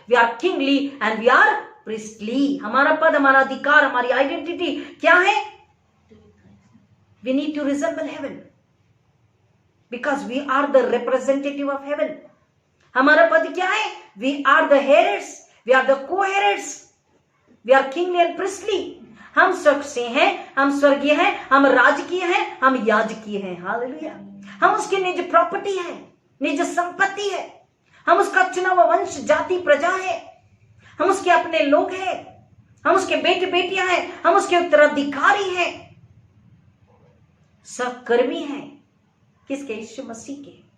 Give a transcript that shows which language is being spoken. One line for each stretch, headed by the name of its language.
English: We are kingly and we are priestly.
Hindi: हमारा पद, हमारा अधिकार, हमारी आइडेंटिटी क्या है?
English: We need to resemble heaven because we are the representative of heaven.
Hindi: हमारा पद क्या है?
English: We are the heirs, we are the co-heirs, we are kingly and priestly.
Hindi: हम स्वर्ग से हैं, हम स्वर्गीय हैं, हम राजकीय हैं, हम याजकीय हैं। हालेलुया। हम उसकी निज प्रॉपर्टी है, निज संपत्ति है, हम उसका चुना हुआ वंश, जाति, प्रजा है, हम उसके अपने लोग हैं, हम उसके बेटे बेटियां हैं, हम उसके उत्तराधिकारी हैं, सहकर्मी हैं। किसके? यीशु मसीह के।